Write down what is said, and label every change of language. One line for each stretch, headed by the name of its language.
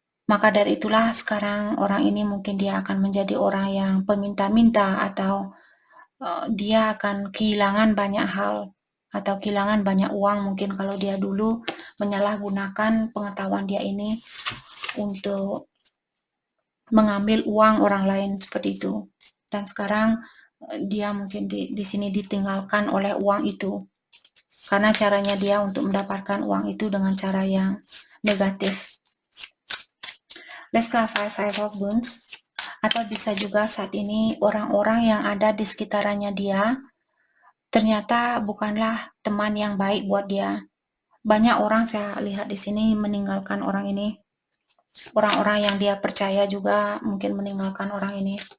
Indonesian: Maka dari itulah sekarang orang ini mungkin dia akan menjadi orang yang peminta-minta, atau dia akan kehilangan banyak hal atau kehilangan banyak uang mungkin kalau dia dulu menyalahgunakan pengetahuan dia ini untuk mengambil uang orang lain seperti itu. Dan sekarang dia mungkin di sini ditinggalkan oleh uang itu karena caranya dia untuk mendapatkan uang itu dengan cara yang negatif.
English: Let's clarify Five of Wands.
Indonesian: Atau bisa juga saat ini orang-orang yang ada di sekitarannya dia ternyata bukanlah teman yang baik buat dia. Banyak orang saya lihat di sini meninggalkan orang ini. Orang-orang yang dia percaya juga mungkin meninggalkan orang ini.